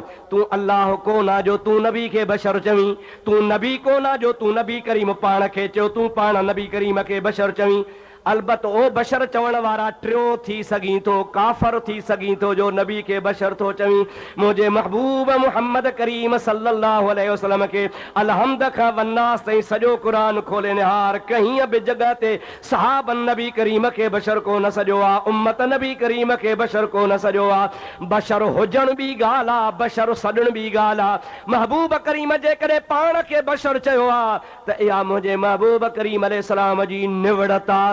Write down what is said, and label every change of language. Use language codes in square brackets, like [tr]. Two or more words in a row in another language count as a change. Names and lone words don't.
[sd] तूं अल्लाह कोन आ जो तूं नबी खे बशर चवीं, तूं नबी कोन आ जो तूं नबी करीम पाण खे चयो, तूं पाण नबी करीम खे बशर चवीं। अलबत ओ बशर चवण वारा टियों थी सघीं थो, काफ़र थी सघीं थो जो नबी खे बशर थो चवीं। मुंहिंजे महबूब मुहम्मद करीम [ar] صلى الله عليه وسلم [sd] खे अलहम्द खां वन्नास ताईं सॼो क़ुरान खोले निहार, कहीं बि जॻह ते सहाबन नबी करीम खे बशर कोन सॼो आहे, उम्मत नबी करीम खे बशर कोन सॼो आहे। बशर हुजण बि ॻाल्हि आहे, बशर सॾण बि ॻाल्हि आहे। महबूब करीम जेकॾहिं पाण खे बशर चयो आहे त इहा मुंहिंजे महबूब करीम अलैहिस्सलाम जी निवड़त आहे।